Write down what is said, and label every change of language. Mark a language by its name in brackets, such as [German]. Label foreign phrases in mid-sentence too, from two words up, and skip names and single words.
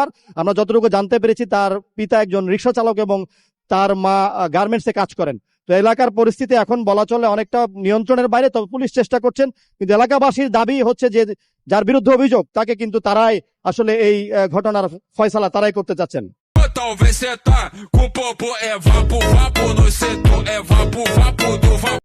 [Bangla] আমরা যতটুকু জানতে পেরেছি তার পিতা একজন রিক্সা চালক এবং তার মা গার্মেন্টসে কাজ করেন। তো এলাকার পরিস্থিতি এখন বলা চলে অনেকটা নিয়ন্ত্রণের বাইরে, তবে পুলিশ চেষ্টা করছেন। কিন্তু এলাকাবাসীর দাবি হচ্ছে যে যার বিরুদ্ধে অভিযোগ তাকে কিন্তু তারাই আসলে এই ঘটনার ফয়সালা তারাই করতে চাচ্ছেন। [Portuguese] Talvez cê tá com popo, é vapo, vapo no setor, é vapo, vapo do vapo.